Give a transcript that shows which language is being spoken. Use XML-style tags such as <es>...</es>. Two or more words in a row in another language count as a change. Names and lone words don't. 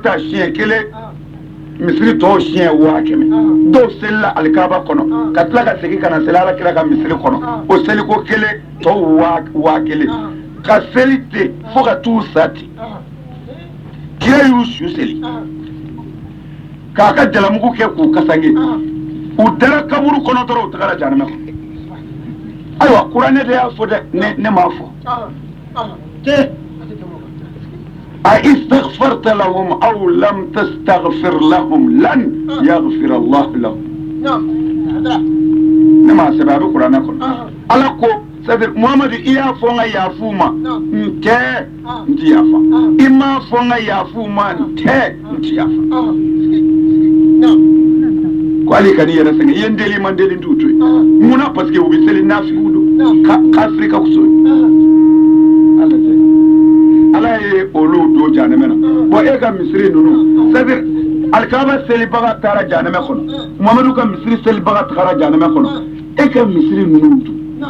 <bm>ta siɲɛ 1 misiri tɔw siɲɛ 100 dɔw selila alikaba kɔnɔ ka tila ka segin ka na seli alakira ka misiri kɔnɔ o seliko 1 tɔw 1000 ka seli ten fo ka t'u sa ten kira y'u su seli k'a ka jalamugu kɛ k'u kasange u dara kaburu kɔnɔ dɔrɔn u tagara janɛmɛ kɔnɔ ayiwa kuranɛ de y'a fɔ dɛ ne m'a fɔ</bm> <ar>أستغفرت لهم أم لم تستغفر لهم لن يغفر الله لهم</ar> <bm>ne m'a sɛbɛn a bɛ kuranɛ kɔnɔ ala ko</bm> <fr>c'est-à-dire</fr> <bm>Muhamadu i y'a fɔ n ka yafu ma n tɛ n ti yafa i m'a fɔ n ka yafu ma n tɛ n ti yafa ko ale ka n'i yɛrɛ sɛgɛn i ye n deli i ma n deli n t'u to yen munna</bm> <fr>parce que</fr> <bm>u bɛ seli nafigiw don kafiri ka fisa ala ye olu don janɛmɛ na bon e ka misiri ninnu</bm> <fr>c'est-à-dire</fr> <bm>alikaba selibaga taara janɛmɛ kɔnɔ Muhamadu ka misiri selibaga taara janɛmɛ kɔnɔ e ka misiri ninnu dun</bm>